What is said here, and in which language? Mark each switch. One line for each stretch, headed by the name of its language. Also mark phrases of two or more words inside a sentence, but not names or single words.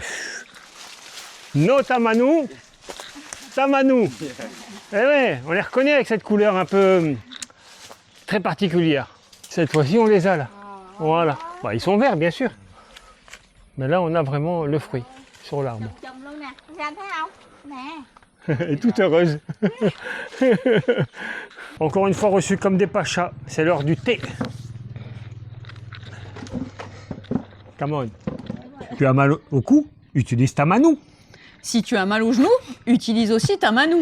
French: No Tamanou. Tamanou. Eh ouais, on les reconnaît avec cette couleur un peu très particulière. Cette fois-ci, on les a là. Voilà. Bah, ils sont verts, bien sûr. Mais là, on a vraiment le fruit sur l'arbre.
Vietnamese: Chồng luôn nè, Ranh thấy không? Nè.
French: Elle est toute heureuse. Encore une fois reçu comme des pachas. C'est l'heure du thé.
English: Come on.
French: Tu as mal au cou? Utilise ta manou. Si tu as mal au genou, utilise aussi ta manou.